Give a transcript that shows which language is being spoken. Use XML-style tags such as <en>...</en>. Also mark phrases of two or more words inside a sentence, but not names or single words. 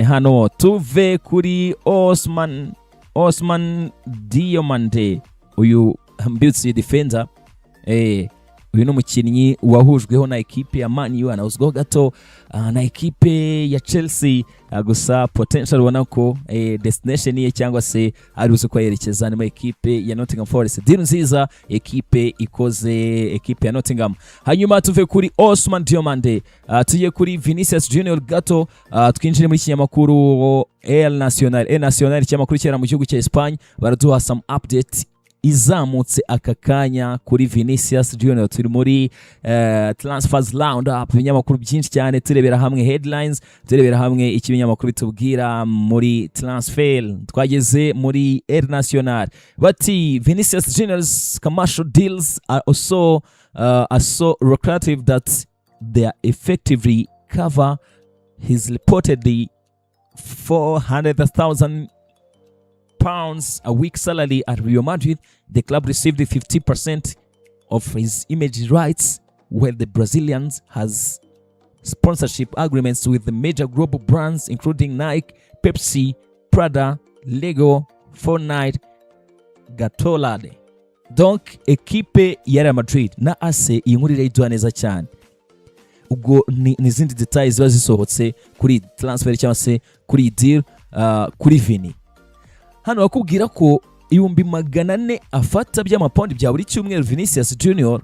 <rw>Hano tuve kuri Ousmane Diomande, uyu mbitsi defender, uyu no mukinnyi wahujweho na equipe ya Man U, anahuzweho gato na equipe ya Chelsea, gusa potential ubona ko destination ye cyangwa se ari uzi ko yerekeza mu equipe ya Nottingham Forest. Deal nziza equipe ikoze, equipe ya Nottingham. Hanyuma tuve kuri Ousmane Diomande, tugiye kuri Vinicius Junior gato, twinjire muri kinyamakuru El Nacional cyamakuru cyera mu gihugu cya Espagne, baraduha</rw> <en>some update</en> <rw>izamutse aka kanya kuri Vinicius Junior. Turi muri Transfers Roundup, ibinyamakuru byinshi cyane, turebera hamwe headlines, turebera hamwe ikibinyamakuru bitubwira muri transfer. Twageze muri El Nacional bati</rw> <en>Vinicius Junior's commercial deals are so lucrative that they effectively cover his reportedly £400,000 a week salary at Real Madrid. The club received 50% of his image rights, where the Brazilians has sponsorship agreements with the major global brands including Nike, Pepsi, Prada, Lego, Fortnite, Gatorade.</en> <rw>Donc equipe ya Real Madrid na AC iyi nkuru irayidwa neza cyane. Ubwo n'izindi details ziba zisohotse kuri transfer cyangwa se kuri deal kuri Vini. Hano bakubwira ko 400 afata by'amapound bya buri cyumweru Vinicius Junior.</rw>